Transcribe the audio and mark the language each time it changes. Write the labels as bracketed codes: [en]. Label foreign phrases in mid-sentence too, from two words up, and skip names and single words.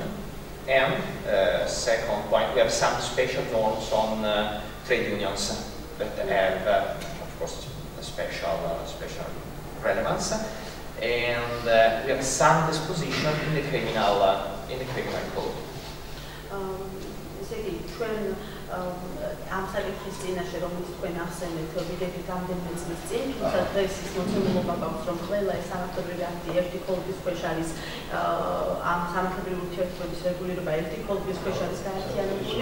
[en] And second point, we have some special norms on trade unions that have, of course, a special relevance, and we have some disposition in the criminal code. [ka] ამ საკითხის წინაშე, რომელიც თქვენ ახსენეთ, ვიდექით რამდენიმე წლის წინ, თუმცა დღეს ის მოცემულობა გაქვს, რომ ყველა ეს სამართლებრივი აქტი ერთი ქოლგის ქვეშ არის, ამ სამართლებრივი ურთიერთობების რეგულირება ერთი ქოლგის ქვეშ არის გაერთიანებული.